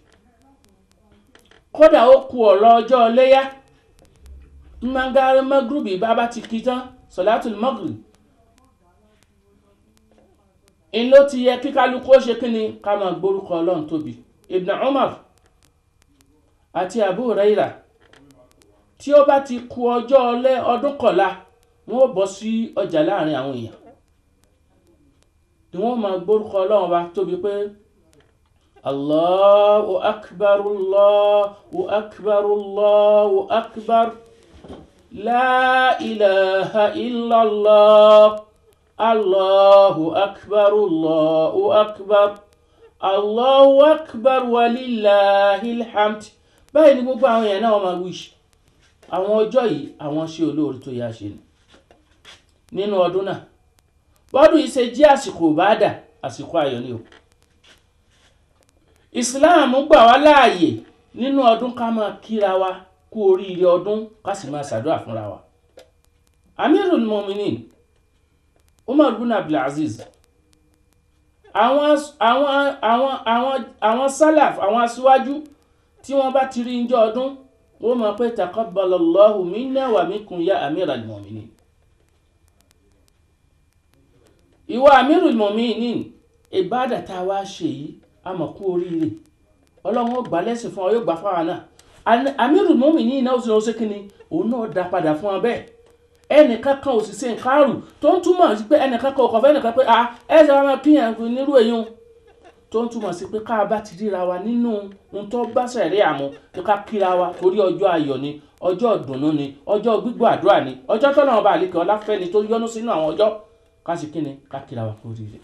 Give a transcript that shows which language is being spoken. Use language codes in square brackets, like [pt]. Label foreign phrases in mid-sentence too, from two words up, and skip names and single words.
[yo] Kódà ó kù ọ̀rọ̀ ọjọ́ iléyá magrubi bá ti kí tán [ar] صلاة المغرب [yo] in ló ti yẹ kí kálukú ó ṣe kíni ká máa gbórúkọ Ọlọ́run tóbi. Ibn Umar àti Abu Hurairah tí ó bá ti kù ọjọ́ ọdún kọ̀la wọ́n ó bọ́ sí ọjà láàrin àwọn èèyàn ni wọ́n máa gbórúkọ Ọlọ́run bá tóbi pé [ar] الله أكبر الله أكبر الله أكبر لا إله إلا الله الله أكبر الله أكبر الله أكبر ولله الحمد. [yo] Báyìí ni gbogbo àwọn èèyàn náà máa wíṣ. Àwọn ọjọ́ yìí àwọn ṣe olóore tó yá ṣe ni nínú ọdún náà. Bọ́dún yìí ṣe jẹ́ àsìkò ìbádà, àsìkò ayọ̀ ni o. Islam gbà wá láàyè nínú ọdún ká máa kíra wa kú oríire ọdún, ká sì máa ṣàdúrà fúnra wa. Amirul Mu'minin Umar ibn Abdul Aziz àwọn salaf, àwọn aṣíwájú tí wọ́n bá ti rí ńjọ́ ọdún wọ́n máa pé [ar] تقبل الله منا ومنكم يا أمير المؤمنين. [yo] Ìwọ Amirul Mu'minin, ìbádà tá wá ṣe yìí a mọ̀ kú oríire, Ọlọ́run ó gbà lẹ́sìn fún ọ, yóò gbà fáwa náà. Amirul Mu'minin náà ó ṣe kíni òun náà dá padà fún ọ bẹ́ẹ̀. Ẹnìkankan ò sì ṣe nǹkarù tó ń túmọ̀ sí pé ẹnìkankan ò kọ̀fẹ́ nìkan pé ẹ̀ṣẹ̀ wa máa kíyàn nírú èyàn tó ń túmọ̀ sí pé ká bá ti ríra wa nínú ohun tó bá ṣẹ̀rí àmú tó ká kíra wa torí ọjọ́ ayọ̀ ni, ọjọ́ ìdùnnú ni, ọjọ́ gbígbọ́ àdúrà ni, ọjọ́ tọ́lọ́run bá àlékè ọlá fẹ́ ni tó yọ́nú sínú àwọn ọjọ́ ká sì kíni ká kíra wa kó rire.